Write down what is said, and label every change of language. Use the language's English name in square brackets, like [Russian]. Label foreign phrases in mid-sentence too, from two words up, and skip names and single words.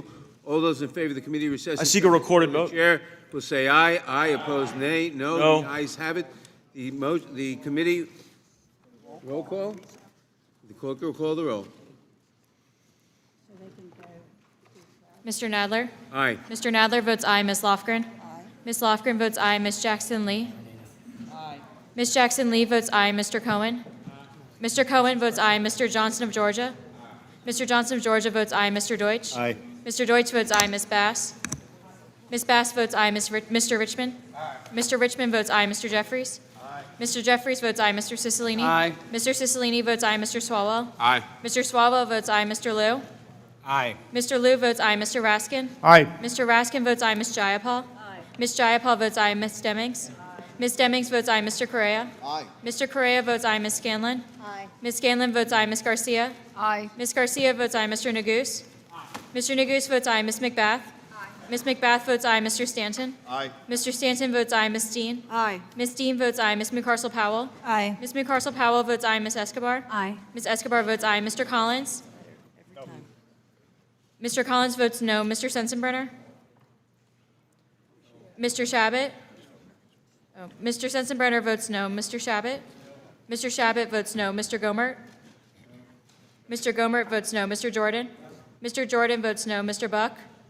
[English] All those in favor of the committee recess. I seek a recorded vote. The chair will say aye. Aye. Opposed, nay. No. No. The ayes have it. The committee, roll call? The clerk will call the roll. Mr. Nadler? Aye. Mr. Nadler votes aye. Ms. Lofgren? Ms. Lofgren votes aye. Ms. Jackson Lee? Ms. Jackson Lee votes aye. Mr. Cohen? Mr. Cohen votes aye. Mr. Johnson of Georgia? Mr. Johnson of Georgia votes aye. Mr. Deutsch? Aye. Mr. Deutsch votes aye. Ms. Bass? Ms. Bass votes aye. Mr. Richmond? Mr. Richmond votes aye. Mr. Jeffries? Mr. Jeffries votes aye. Mr. Cicilline? Aye. Mr. Cicilline votes aye. Mr. Swalwell? Aye. Mr. Swalwell votes aye. Mr. Liu? Aye. Mr. Liu votes aye. Mr. Raskin? Aye. Mr. Raskin votes aye. Ms. Jayapal? Ms. Jayapal votes aye. Ms. Demings? Ms. Demings votes aye. Mr. Correa? Aye. Mr. Correa votes aye. Ms. Scanlon? Ms. Scanlon votes aye. Ms. Garcia? Aye. Ms. Garcia votes aye. Mr. Neguse? Mr. Neguse votes aye. Ms. McBath? Ms. McBath votes aye. Mr. Stanton? Aye. Mr. Stanton votes aye. Ms. Dean? Aye. Ms. Dean votes aye. Ms. McCarcel Powell? Aye. Ms. McCarcel Powell votes aye. Ms. Escobar? Aye. Ms. Escobar votes aye. Mr. Collins? Mr. Collins votes no. Mr. Sensenbrenner? Mr. Shabbat? Oh, Mr. Sensenbrenner votes no. Mr. Shabbat? Mr. Shabbat votes no. Mr. Gomert? Mr. Gomert votes no. Mr. Jordan? Mr. Jordan votes no. Mr. Buck?